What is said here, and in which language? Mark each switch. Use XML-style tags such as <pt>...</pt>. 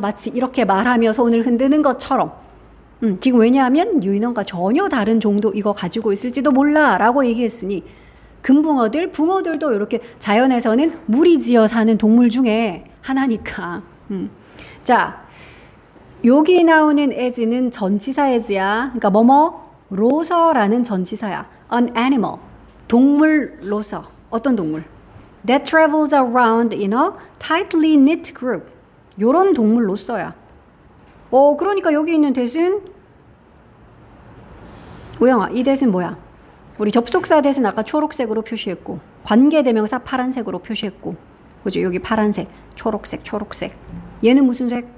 <ko>마치 이렇게 말하며 손을 흔드는 것처럼. 지금 왜냐하면 유인원과 전혀 다른 정도 이거 가지고 있을지도 몰라 라고 얘기했으니 금붕어들, 붕어들도 이렇게 자연에서는 무리지어 사는 동물 중에 하나니까. 자, 여기 나오는 as는 전치사 as야. 그러니까 로서라는 전치사야.</ko> <en>An animal,</en> <ko>동물로서. 어떤 동물?</ko> <en>That travels around in a tightly knit group.</en> <ko>요런 동물로서야. 그러니까 여기 있는 대신 우영아, 이 대신 뭐야? 우리 접속사 대신 아까 초록색으로 표시했고 관계대명사 파란색으로 표시했고 그죠? 여기 파란색, 초록색, 초록색. 얘는 무슨 색?</ko>